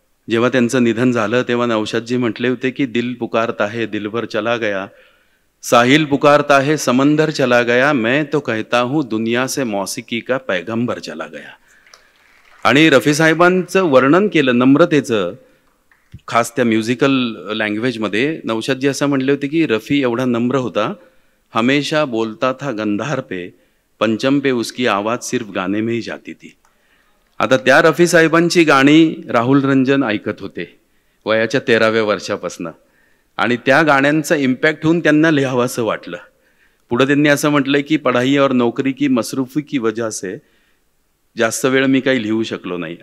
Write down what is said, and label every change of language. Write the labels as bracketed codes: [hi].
[mr] जेव्हा त्यांचं निधन झालं तेव्हा नौशादजी म्हटले होते की [hi] दिल पुकारता है दिलभर चला गया, साहिल पुकारता है समंदर चला गया, मैं तो कहता हूँ दुनिया से मौसिकी का पैगंबर चला गया. [mr] आणि रफी साहेबांचं वर्णन केलं नम्रतेचं, खास त्या म्युझिकल लँग्वेजमध्ये. नौशादजी असं म्हणले होते की रफी एवढा नम्र होता, [hi] हमेशा बोलता था गंधार पे, पंचम पे उसकी आवाज़ सिर्फ गाने में ही जाती थी. [mr] आता त्या रफी साहेबांची गाणी राहुल रंजन ऐकत होते वयाच्या 13व्या वर्षापासून, आणि त्या गाण्यांचा इम्पॅक्ट होऊन त्यांना लिहावंसं वाटलं. पुढं त्यांनी असं म्हटलं की [hi] पढाई और नोकरी की मसरूफी की वजह से [mr] जास्त वेळ मी काही लिहू शकलो नाही.